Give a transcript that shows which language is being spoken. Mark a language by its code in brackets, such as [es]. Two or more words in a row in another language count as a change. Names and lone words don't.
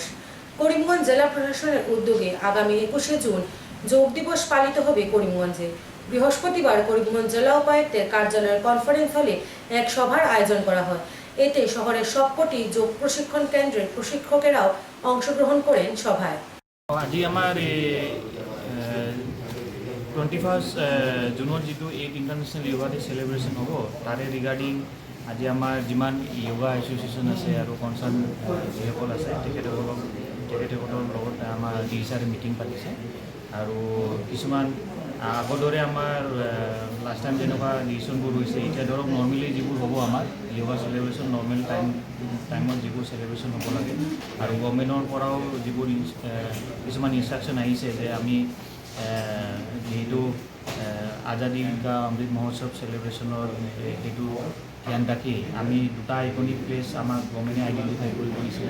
[bn] করিমগঞ্জ জেলা প্রশাসনের উদ্যোগে আগামী ২১শে জুন যোগ দিবস পালিত হবে করিমগঞ্জে। বৃহস্পতিবার করিমগঞ্জ জেলা উপায়ুক্তের কার্যালয়ের কনফারেন্স হলে এক সভার আয়োজন করা হয়। এতে শহরের সবকটি যোগ প্রশিক্ষণ কেন্দ্রের প্রশিক্ষকেরাও অংশগ্রহণ করেন সভায়। [as] আজি আমার 21 জুনত যেটো 8 ইন্টারন্যাশনাল যোগা ডে সেলিব্রেশন হব তারে রিগার্ডিং আজি আমার যিমান [en] yoga association [as] আছে আর কনসার্ন যিসকল আছে তেখেতসকলৰ লগত আমাৰ ডিচাৰে মিটিং পাতিছে আৰু কিছুমান আগৰ দৰে আমাৰ লাষ্ট টাইম যেনেকুৱা ডিচিশ্যনবোৰ হৈছে এতিয়া ধৰক নৰ্মেলি যিবোৰ হ'ব আমাৰ [en] yoga celebration [as] নৰ্মেল টাইমত যিবোৰ চেলিব্ৰেশ্যন হ'ব লাগে আৰু গভৰ্ণমেণ্টৰ পৰাও যিবোৰ কিছুমান ইনষ্ট্ৰাকশ্যন আহিছে যে আমি যিহেতু আজাদী কা অমৃত মহোৎসৱ চেলিব্ৰেশ্যনৰ সেইটো ধ্যান ৰাখি আমি দুটা [en] iconic place [as] আমাক গভৰ্ণমেণ্টে আইডেণ্টিফাই কৰি দিছিলে।